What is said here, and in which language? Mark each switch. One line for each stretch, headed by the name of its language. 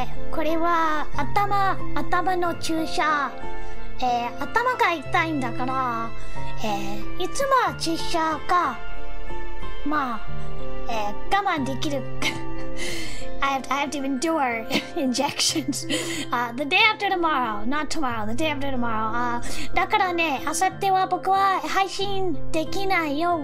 Japanese: これは頭の注射。頭が痛いんだから、いつもは注射か、まあ、我慢できる。
English: I have to endure injections. The day after tomorrow, not tomorrow, the day after tomorrow.
Japanese: だからね、明後日は僕は配信できないよ。